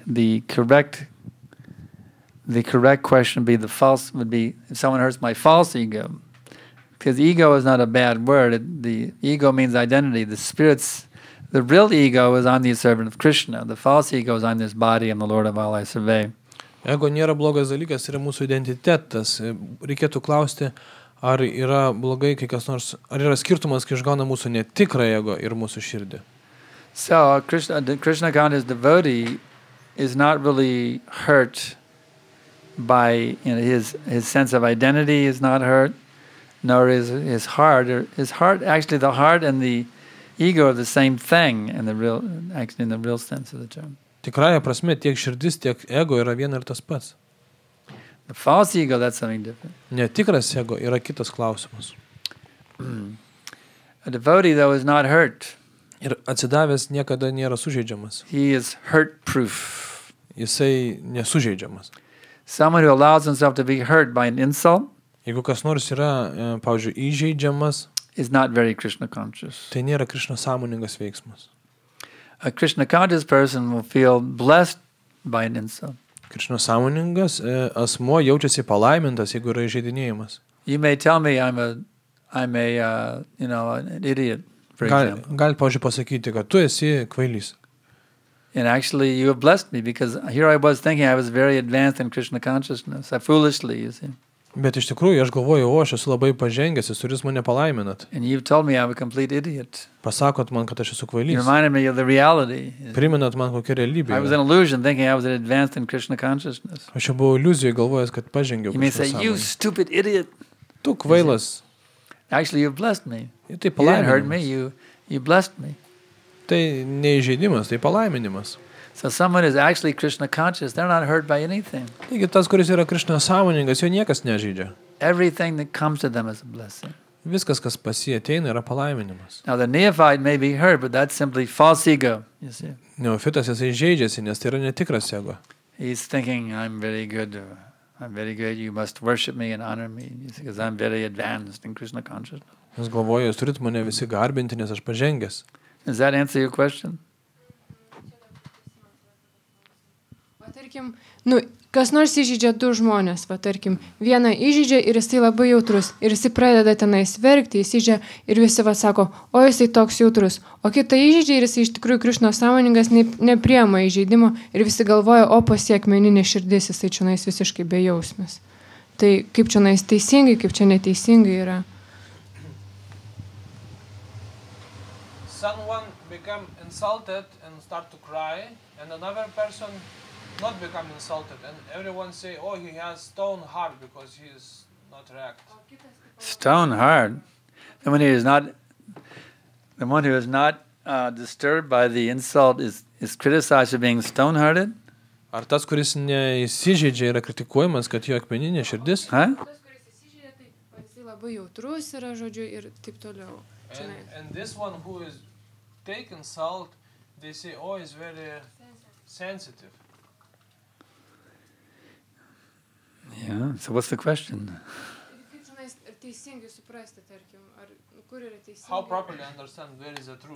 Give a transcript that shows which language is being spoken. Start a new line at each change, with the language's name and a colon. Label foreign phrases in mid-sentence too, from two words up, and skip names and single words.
English: The correct question would be if someone hurts my false ego. Because ego is not a bad word. The ego means identity. The real ego is I'm the servant of Krishna. The false ego is I'm this body, I'm the Lord of all I survey.
Lithuanian: Ego nėra blogas dalykas, yra mūsų identitetas. Reikėtų klausti, ar yra blogai, kai kas nors, ar yra skirtumas, kai išgauna mūsų netikrą ego ir mūsų širdį.
English: So the Krishna conscious devotee is not really hurt by his sense of identity is not hurt. nor is his heart. His heart, actually, the heart and the ego are the same thing in the real sense of the term.
Lithuanian: Tikrąja prasme tiek širdis, tiek ego yra viena ir tas pats.
English: The false ego, that's something different.
Lithuanian: Netikras ego yra kitas klausimas.
English: A devotee, though, is not hurt.
Lithuanian: Ir atsidavęs niekada nėra sužeidžiamas.
English: He is hurt-proof.
Lithuanian: Jisai nesužeidžiamas.
English: Someone who allows himself to be hurt by an insult
Lithuanian: Jeigu kas nors yra, pavyzdžiui, įžeidžiamas,
English: is not very Krishna conscious.
Lithuanian: tai nėra Krišna sąmoningas veiksmas.
English: A Krishna conscious person will feel blessed by an insult.
Lithuanian: Krišna sąmoningas asmuo jaučiasi palaimintas, jeigu yra įžeidinėjimas.
English: You may tell me I'm an idiot, for example.
Lithuanian: Gal, pavyzdžiui, pasakyti, kad tu esi kvailys.
English: And actually, you have blessed me because here I was thinking I was very advanced in Krishna consciousness. I foolishly, you see.
Lithuanian: Bet iš tikrųjų, aš galvoju, aš esu labai pažengęs, jūs mane palaiminat.
English: And you've told me I'm a complete idiot.
Lithuanian: Pasakot man, kad aš esu
English: You
Lithuanian: kvailys.
English: reminded me of the reality.
Lithuanian: Priminat man kokia realybė.
English: I was in illusion thinking I was advanced in Krishna consciousness.
Lithuanian: Aš jau buvau iliuzijoj galvojęs, kad pažengiau.
English: You may say, you stupid idiot.
Lithuanian: Tu kvailas.
English: Actually, you've blessed me.
Lithuanian: Tai
English: You didn't hurt me,
Lithuanian: palaiminimas.
English: you blessed me.
Lithuanian: Tai neįžeidimas, tai palaiminimas.
English: So someone who's actually Krishna conscious, they're not hurt by anything.
Lithuanian: Taigi tas, kuris yra Krišna sąmoningas, jo niekas nežeidžia.
English: Everything that comes to them is a blessing.
Lithuanian: Viskas, kas pas jį ateina, yra palaiminimas.
English: Now the neophyte may be hurt, but that's simply false ego, you see.
Lithuanian: Neofitas jisai žaidžiasi, nes tai yra netikras ego.
English: He's thinking, I'm very good, you must worship me and honor me, because I'm very advanced in Krishna consciousness.
Lithuanian: Jis galvoja, jūs turit mane visi garbinti, nes aš pažengęs.
English: Does that answer your question?
Lithuanian: Va, tarkim, kas nors įžeidžia du žmonės, va, tarkim, vieną įžeidžia ir jisai labai jautrus, ir jisai pradeda tenais verkti, jis įžeidžia ir visi va sako, o jisai toks jautrus, o kitą įžeidžia ir jisai iš tikrųjų Krišno sąmoningas nepriema įžeidimo ir visi galvoja, o pasiek meninė širdis, jisai čionais visiškai bejausmis. Tai kaip čionais teisingai, kaip čia neteisingai yra.
English: Someone become insulted and start to cry, and another person not become insulted, and everyone say, oh, he has stone heart because he is not react. Stone hard. The one who is not disturbed by the insult is criticized for being stone-hearted?
Lithuanian: Ar tas, kuris neįsižeidžia, yra kritikuojamas, kad jo akmeninė širdis? Huh? Tas, kuris įsižeidžia, tai jisai labai jautrus yra, žodžiu, ir taip toliau.
English: And this one who is take insult, they say, oh, is very sensitive. Yeah, so what's the question? How properly understand where is the truth?